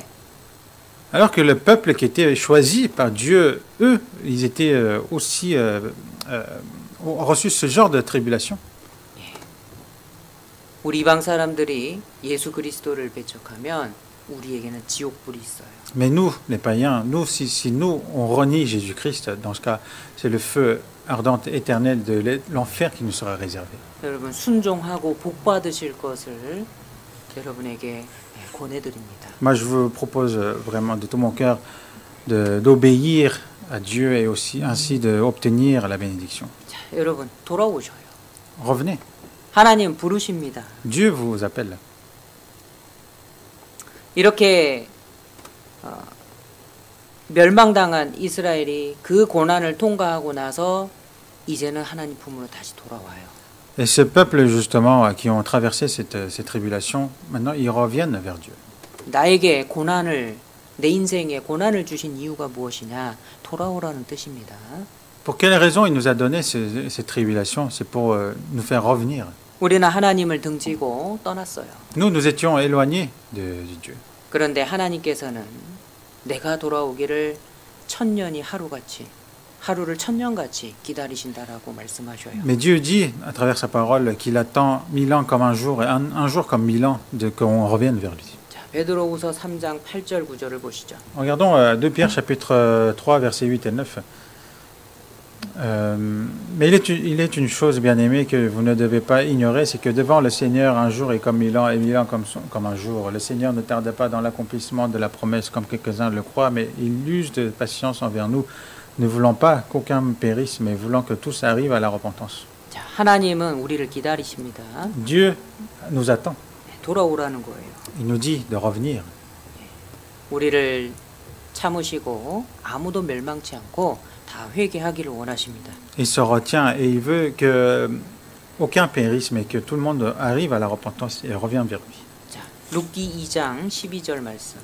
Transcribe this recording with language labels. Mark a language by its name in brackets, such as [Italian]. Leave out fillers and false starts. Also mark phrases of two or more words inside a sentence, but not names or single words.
[French] Alors que le peuple qui était choisi par Dieu, eux, ils étaient aussi ont reçu ce genre de tribulation. [Korean] 우리 이방 사람들이 예수 그리스도를 배척하면 우리에게는 지옥불이 있어요. [French] Mais nous, les païens, nous, si nous, on renie Jésus-Christ, dans ce cas, c'est le feu ardent éternel de l'enfer qui nous sera réservé. [Korean] 여러분 순종하고 복 받으실 것을 여러분에게 권해드립니다. [French] Moi, je vous propose vraiment de tout mon cœur d'obéir à Dieu et aussi ainsi d'obtenir la bénédiction. [Korean] 자, 여러분 돌아오셔요. [French] Revenez. [Korean] 하나님 부르십니다. [French] Dieu vous appelle. [Korean] 이렇게 멸망당한 이스라엘이 그 고난을 통과하고 나서 이제는 하나님 품으로 다시 돌아와요. [French] Et ce peuple, justement, qui ont traversé ces tribulations, maintenant, ils reviennent vers Dieu. [Korean] 나에게 고난을 내 인생에 고난을 주신 이유가 무엇이냐? 돌아오라는 뜻입니다. [French] Pour quelle raison il nous a donné ces tribulations? C'est pour nous faire revenir. [Korean] 우리는 하나님을 등지고 떠났어요. [French] Nous étions éloignés de Dieu. [Korean] 그런데 하나님께서는 내가 돌아오기를 천년이 하루같이 하루를 천년같이 기다리신다라고 말씀하셔요. [French] Mais Dieu dit à travers sa parole qu'il attend 1000 ans comme un jour et un jour comme 1000 ans qu'on revienne vers lui. [Korean] 자, 베드로후서 3장 8절 9절을 보시죠. [French] Regardons 2 Pierre chapitre 3 versets 8 et 9. Mais il est une chose bien aimée que vous ne devez pas ignorer, c'est que devant le Seigneur un jour est comme 1000 ans et 1000 ans comme un jour. Le Seigneur ne tarde pas dans l'accomplissement de la promesse comme quelques-uns le croient, mais il use de patience envers nous, ne voulant pas qu'aucun périsse, mais voulant que tous arrivent à la repentance. [Korean] 자, 하나님은 우리를 기다리십니다. [French] Dieu nous attend. [Korean] 돌아오라는 거예요. [French] Il nous dit de revenir. [Korean] 우리를 참으시고 아무도 멸망치 않고 다 회개하기를 원하십니다. [French] Il se retient et il veut que aucun périsse, mais que tout le monde arrive à la repentance et revienne vers lui. [Korean] 자, 룻기 2장 12절 말씀.